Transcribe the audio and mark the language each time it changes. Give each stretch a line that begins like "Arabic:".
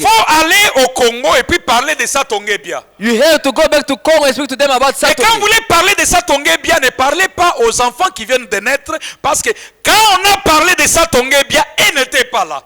French: faut aller au Congo et puis parler de Satonge bien.
English: You have to go back to Congo and speak to them about
French: Et quand vous
English: Satonge.
French: voulez parler de Satonge bien, ne parlez pas aux enfants qui viennent de naître parce que quand on a parlé de Satonge bien, elle n'était pas là.